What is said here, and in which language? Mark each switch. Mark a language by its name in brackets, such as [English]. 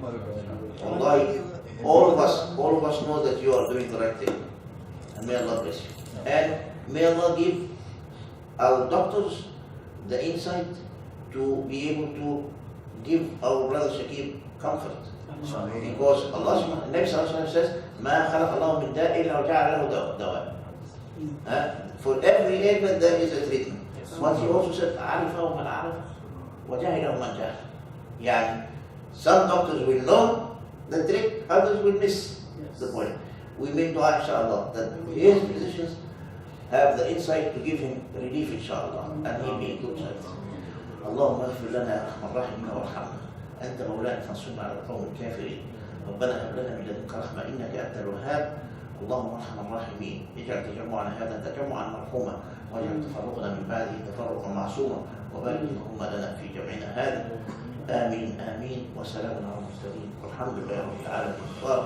[English] Allah, all of us know that you are doing the right thing. And may Allah bless you. And may Allah give our doctors the insight to be able to give our brother Shakib comfort. Because Allah subhanahu wa ta'ala says, [Arabic] مَا خَلَقَ اللَّهُ مِنْ دَاءٍ إِلَّا وَجَعَلَ لَهُ دَوَاءً. [English] For every ailment there is a treatment. But he also said, [Arabic] عَرِفَهُ مَنْ عَرَفَ وَجَهِلَهُ مَنْ جَهَلَ. [English] Yani, some doctors will know the trick, others will miss the point. We make dua inshallah that his physicians have the insight to give him relief inshallah and he'll be in good health. [Arabic] اللهم اغفر لنا يا ارحم الراحمين وارحمنا انت مولانا فانصرنا على القوم الكافرين ربنا هب لنا من لدنك رحمه انك انت الوهاب اللهم ارحم الراحمين اجعل تجمعنا هذا تجمعا مرحوما واجعل تفرقنا من بعده تفرقا معصوما وبارك اللهم لنا في جمعنا هذا امين امين وسلام على المرسلين والحمد لله رب العالمين بارك